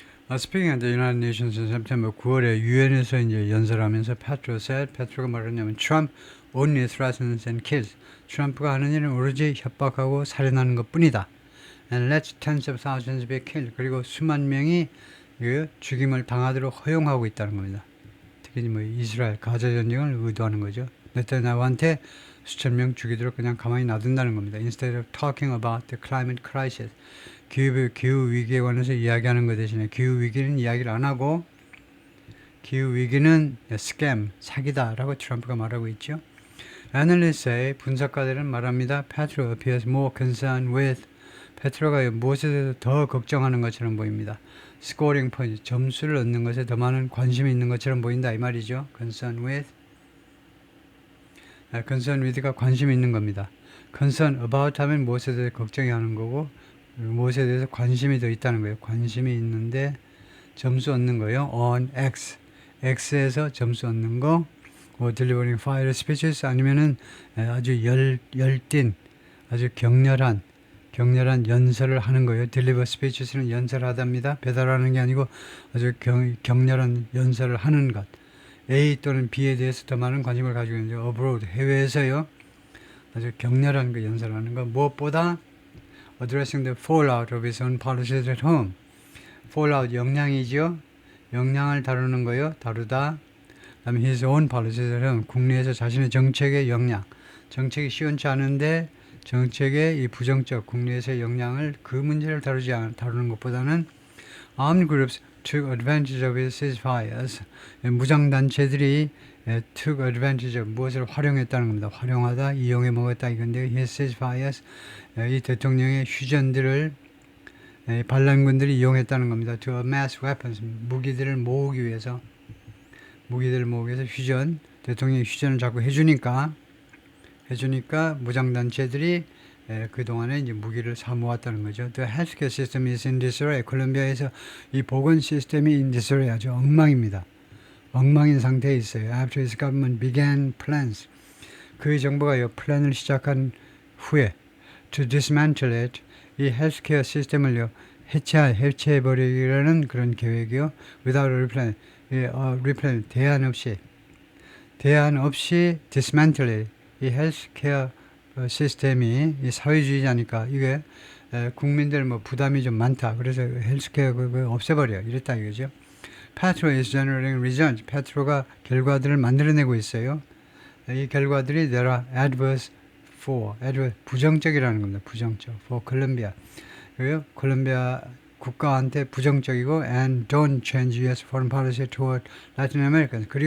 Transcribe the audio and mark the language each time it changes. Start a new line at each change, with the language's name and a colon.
English: Speaking at the United Nations in September
Korean: 9월에 유엔에서 이제 연설하면서 페트로가 말했냐면
English: Trump only threatens and kills.
Korean: 트럼프가 하는 일은 오로지 협박하고 살인하는 것뿐이다.
English: And lets tens of thousands be killed.
Korean: 그리고 수만 명이 그 죽임을 당하도록 허용하고 있다는 겁니다. 특히 뭐 이스라엘 가자 전쟁을 의도하는 거죠. 네타냐후한테 수천 명 죽이도록 그냥 가만히 놔둔다는 겁니다.
English: Instead of talking about the climate crisis.
Korean: 기후 위기에 관해서 이야기하는 것 대신에 기후 위기는 이야기를 안 하고 기후 위기는 스캠, 사기다라고 트럼프가 말하고 있죠. Analyst의 분석가들은 말합니다.
English: Petro appears more concerned with
Korean: 페트로가 무엇에 대해서 더 걱정하는 것처럼 보입니다.
English: Scoring point,
Korean: 점수를 얻는 것에 더 많은 관심이 있는 것처럼 보인다 이 말이죠.
English: Concerned with
Korean: 가 관심이 있는 겁니다.
English: Concern about
Korean: 하면 무엇에 대해서 걱정이 하는 거고 무엇에 대해서 관심이 더 있다는 거예요. 관심이 있는데 점수 얻는 거예요.
English: On X.
Korean: X에서 점수 얻는 거.
English: delivering fire speeches
Korean: 아니면은 아주 열띤, 아주 격렬한 연설을 하는 거예요.
English: deliver speeches
Korean: 는 연설하답니다. 배달하는 게 아니고 아주 격렬한 연설을 하는 것. A 또는 B에 대해서 더 많은 관심을 가지고 있는
English: abroad,
Korean: 해외에서요. 아주 격렬한 그 연설을 하는 것. 무엇보다
English: addressing the fallout of his own policies at home.
Korean: fallout 영향이죠. 영향을 다루는 거요. 다루다. 그다음에
English: his own policies at home.
Korean: 국내에서 자신의 정책의 영향. 정책이 시원치 않은데 정책의 이 부정적 국내에서의 영향을 그 문제를 다루는 것보다는
English: armed groups took advantage of his ceasefires.
Korean: 무장단체들이
English: took advantage of
Korean: 무엇을 활용했다는 겁니다. 활용하다, 이용해 먹었다 이건데
English: his ceasefires
Korean: 이 대통령의 휴전들을 반란군들이 이용했다는 겁니다.
English: to amass weapons
Korean: 무기들을 모으기 위해서 휴전 대통령이 휴전을 자꾸 해주니까 무장단체들이 그동안에 이제 무기를 사모았다는 거죠.
English: The healthcare system is in disarray.
Korean: 콜롬비아에서 이 보건 시스템이
English: in disarray
Korean: 아주 엉망입니다. 엉망인 상태에 있어요.
English: After his government began plans.
Korean: 그의 정부가 플랜을 시작한 후에
English: to dismantle it.
Korean: 이 헬스케어 시스템을요. 해체해버리려는 그런 계획이요.
English: without a replan.
Korean: 대안 없이
English: dismantle it.
Korean: 이 헬스케어 시스템이 이 사회주의자니까 이게 국민들 뭐 부담이 좀 많다. 그래서 헬스케어 그거 없애버려. 이랬다 이거죠.
English: Petro is generating results.
Korean: 페트로가 결과들을 만들어내고 있어요. 이 결과들이
English: there are adverse
Korean: 부정적이라는 겁니다. 부정적.
English: for Colombia.
Korean: 그리고 콜롬비아 국가한테 부정적이고
English: and don't change U.S. foreign policy toward Latin Americans.